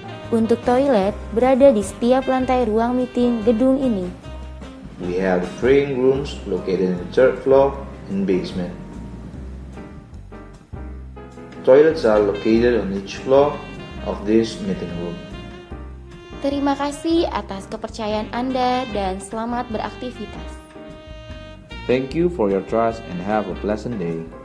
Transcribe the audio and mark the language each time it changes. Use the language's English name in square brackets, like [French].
[Indonesian] Untuk toilet berada di setiap lantai ruang meeting gedung ini. [English] We have praying rooms located in the third floor and basement. Toilets are located on each floor of this meeting room. [Indonesian] Terima kasih atas kepercayaan Anda dan selamat beraktivitas. [English] Thank you for your trust and have a pleasant day.